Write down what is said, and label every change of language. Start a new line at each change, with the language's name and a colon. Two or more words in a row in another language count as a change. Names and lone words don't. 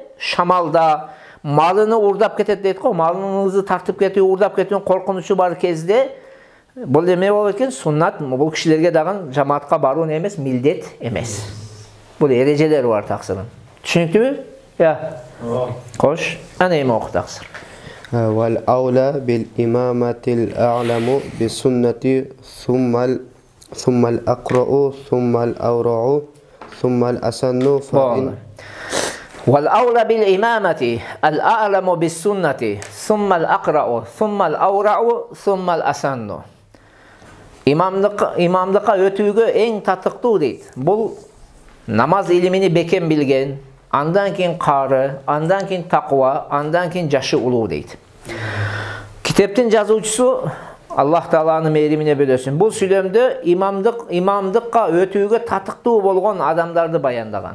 Kyrgyz: Шамалда, малыны урдап кетет дейт го, малыңызды тартып кетүү, урдап кетүүнүн коркунучу бар кезде бул эме болот экен? Суннат. Бул кишилерге дагы жамаатка баруу не эмес? Милдет эмес. Бул эрежелер бар таксырым. Түшүнүктүбү? Я. Кош. Аны эме оку таксыр.
Arabic: والأولى بالإمامة الأعلم بالسنة ثم الأقرأ ثم الأورع ثم الأسن فإن والأولى بالإمامة الأعلم بالسنة ثم الأقرأ ثم الأورع ثم الأسن.
Kyrgyz: İmamlıkka ötүүгө эң татыктуу дейт. Бул намаз илимини бекем билген, андан кийин кары, андан кийин таква, андан кийин жашы улуу дейт. Китептин жазуучусу Аллах Тааланын мээримине бөлөсүн. Бул сүйлөмдө имамдыкка өтүүгө татыктуу болгон адамдарды баяндаган.